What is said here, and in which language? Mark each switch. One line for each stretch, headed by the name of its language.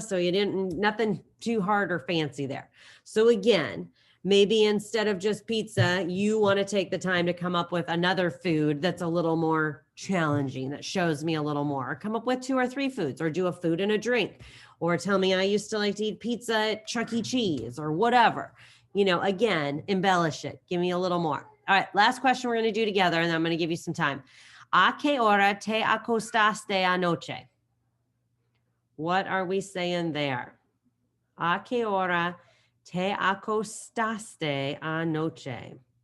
English: So you didn't, nothing too hard or fancy there. So again, maybe instead of just pizza, you want to take the time to come up with another food that's a little more challenging, that shows me a little more. Or come up with 2 or 3 foods, or do a food and a drink, or tell me I used to like to eat pizza at Chuck E. Cheese or whatever. You know, again, embellish it. Give me a little more. All right, last question we're going to do together, and then I'm going to give you some time.
Spanish: ¿A qué hora te acostaste anoche?
English: What are we saying there?
Spanish: ¿A qué hora te acostaste anoche?